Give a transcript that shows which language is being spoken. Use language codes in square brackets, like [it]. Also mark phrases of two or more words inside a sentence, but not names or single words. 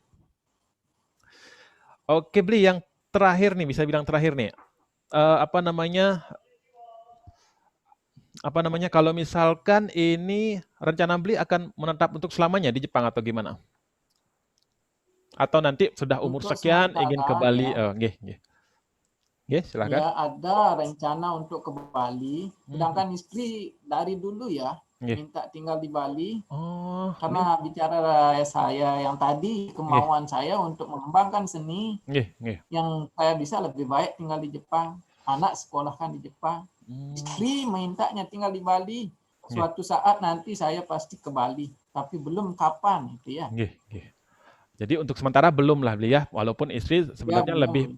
[id] Oke, beli yang terakhir nih bisa bilang terakhir nih. Apa namanya kalau misalkan ini rencana beli akan menetap untuk selamanya di Jepang atau gimana? Atau nanti sudah umur Untuk sekian ingin ke sementara Bali? ya, Nggih, nggih. Nggih, silakan. ya ada rencana untuk ke Bali. Mhm. Sedangkan istri dari dulu ya Nggih. minta tinggal di Bali Oh, karena ini bicara saya yang tadi nggih, kemauan saya untuk mengembangkan seni nggih, nggih. yang saya bisa lebih baik tinggal di Jepang. Anak sekolahkan di Jepang. Mmm, Istri mintanya tinggal di Bali suatu saat nanti saya pasti ke Bali, tapi belum kapan itu ya. Nggih, nggih. Jadi untuk sementara belum lah beli ya, walaupun istri Ya sebenarnya lebih